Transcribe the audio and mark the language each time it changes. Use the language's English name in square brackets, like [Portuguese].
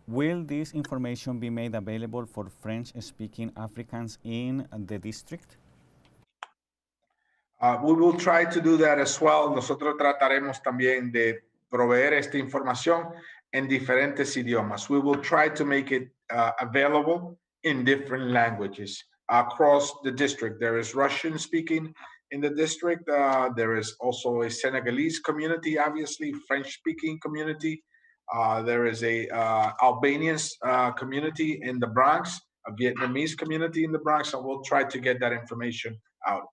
[English] Will this information be made available for French-speaking Africans in the district? We will try to do that as well. [Spanish] Nosotros trataremos también de proveer esta información en diferentes idiomas. [English] We will try to make it available in different languages across the district. There is Russian speaking in the district. There is also a Senegalese community, obviously, French speaking community. There is a Albanian community in the Bronx, a Vietnamese community in the Bronx, and we'll try to get that information out.